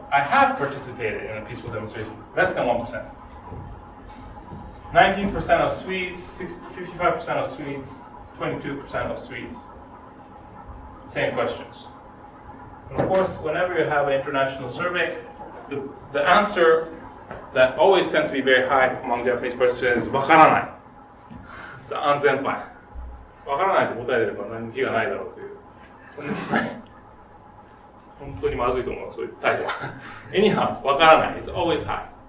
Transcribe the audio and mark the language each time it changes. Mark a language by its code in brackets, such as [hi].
[en] I have participated in a peaceful demonstration. Less than 1%. 19% of Swedes, 55% of Swedes, 22% of Swedes. Same questions. And of course, whenever you have an international survey, the answer that always tends to be very high among Japanese participants is わからない。 It's the 安全牌。 [ja] わからないと答えれば何も気がないだろうという。本当にまずいと思う、そういう態度は。 [en] Anyhow, わからない。It's always high.